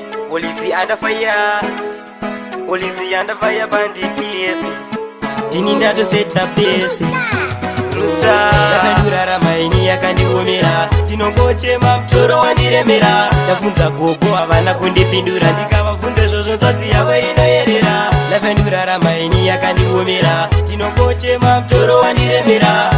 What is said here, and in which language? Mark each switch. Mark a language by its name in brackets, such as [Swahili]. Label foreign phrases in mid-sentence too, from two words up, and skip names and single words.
[English] Olidzi under fire. Olidzi under fire bandi P S. [Shona] Tini ndato seta P S. Rooster. Ndakandurarama ini yakandiomera. Tinongochema mutoro wandiremera. Ndabvunza gogo havana kundipindura. Ndikavabvunza izvozvo nzodzi yavo inoyerera. Ndakandurarama ini yakandiomera. Tinongochema mutoro wandiremera.